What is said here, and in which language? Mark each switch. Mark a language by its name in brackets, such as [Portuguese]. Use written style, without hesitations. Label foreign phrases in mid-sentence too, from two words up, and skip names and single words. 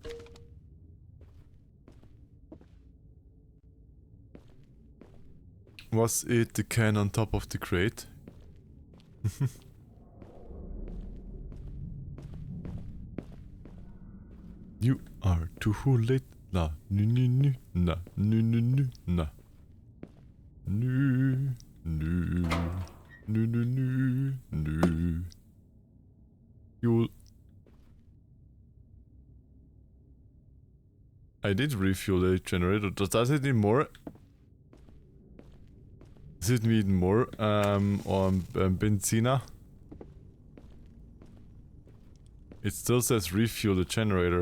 [English] Was it the can on top of the crate? You are too late. Na, nu, nu, nu, na, nu, nu, nu, na. Nu, nu, nu, nu, nu, nu. You'll... I did refuel the generator. Does it need more? Does it need more benzina? It still says refuel the generator.